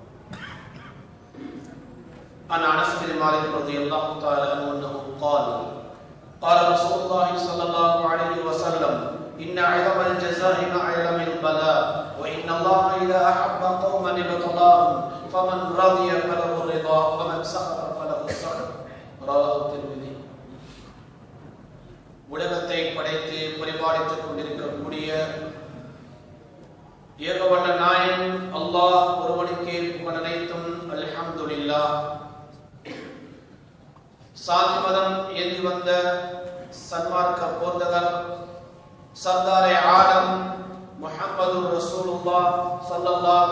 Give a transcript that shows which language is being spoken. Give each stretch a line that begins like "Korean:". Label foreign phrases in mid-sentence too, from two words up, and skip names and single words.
Arabic: عن أنس بن مالك رضي الله تعالى عنه أنه قال رسول الله صلى الله عليه وسلم إن عظم الجزاء مع علم البلاء وإن الله إذا أحب قوما ابتلاهم فمن رضي فله الرضا ومن سخط فله السخط. رواه الترمذي.
Tamil: உலகத்தை படைத்து பரிபாலித்துக் கொண்டிருக்கக்கூடிய ஏகவல்ல நாயன் அல்லாஹ் ஒருவனுக்கே புகழ் அனைத்தும்.
Arabic: அல்ஹம்துலில்லாஹ்.
Tamil: சாந்தி மதம் ஏந்தி வந்த சன்மார்க்க போர்தகர் சர்தாரே ஆலம் முஹம்மது
Arabic: رسول الله صلى الله